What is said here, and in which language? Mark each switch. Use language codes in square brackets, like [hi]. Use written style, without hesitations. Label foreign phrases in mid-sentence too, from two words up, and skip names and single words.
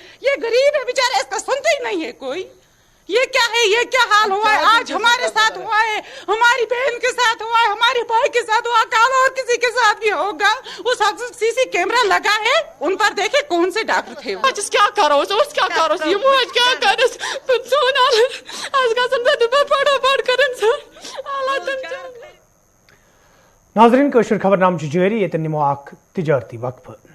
[hi] ये गरीब है बेचारा, इसका सुनते ही नहीं है कोई। ये क्या है, ये क्या हाल हुआ है, आज हमारे साथ हुआ है, हमारी बहन के साथ हुआ है, हमारे भाई के साथ हुआ, कल और किसी के साथ भी होगा। उस CC कैमरा लगा है, उन पर देखे कौन से डॉक्टर थे। आज क्या करो, क्या करो, वो आज क्या करे, आज का संदर्भ फटाफट करें सर। [ks] नाजरीन कशर खबरनाम जारी, ये निमो आख तिजारती वक्फ।